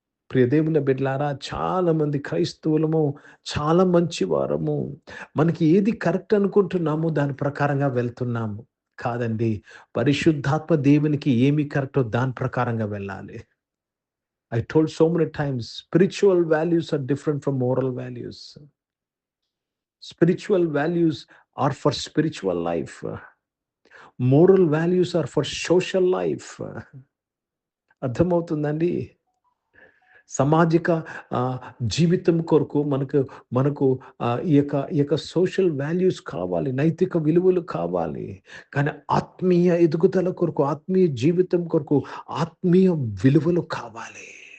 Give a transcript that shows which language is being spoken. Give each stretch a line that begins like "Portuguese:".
Telugu: ప్రియదేవుని బిడ్డలారా, చాలా మంది క్రైస్తవులము చాలా మంచి వారము, మనకి ఏది కరెక్ట్ అనుకుంటున్నామో దాని ప్రకారంగా వెళ్తున్నాము. కాదండి, పరిశుద్ధాత్మ దేవునికి ఏమి కరెక్టో దాని ప్రకారంగా వెళ్ళాలి.
English: I told so many times, spiritual values are different from moral values. Spiritual values are for spiritual life. Moral values are for social life.
Telugu: అర్థమవుతుందండి? సామాజిక జీవితం కొరకు మనకు ఈ యొక్క సోషల్ వాల్యూస్ కావాలి, నైతిక విలువలు కావాలి. కానీ ఆత్మీయ ఎదుగుదల కొరకు, ఆత్మీయ జీవితం కొరకు ఆత్మీయ విలువలు కావాలి.